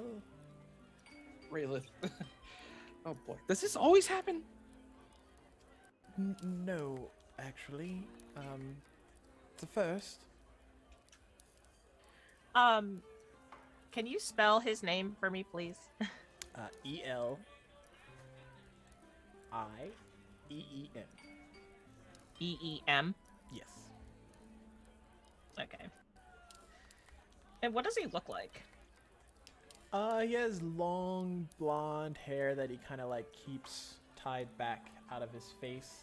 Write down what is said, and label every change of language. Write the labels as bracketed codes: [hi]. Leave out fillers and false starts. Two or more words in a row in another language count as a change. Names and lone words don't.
[en] Raylith. Oh boy. Does this always happen? No, actually. It's a first. Can you spell his name for me, please? E-L-I-E-E-M. E-E-M. Yes. Okay. And what does he look like? He has long blonde hair that he kind of like keeps tied back out of his face.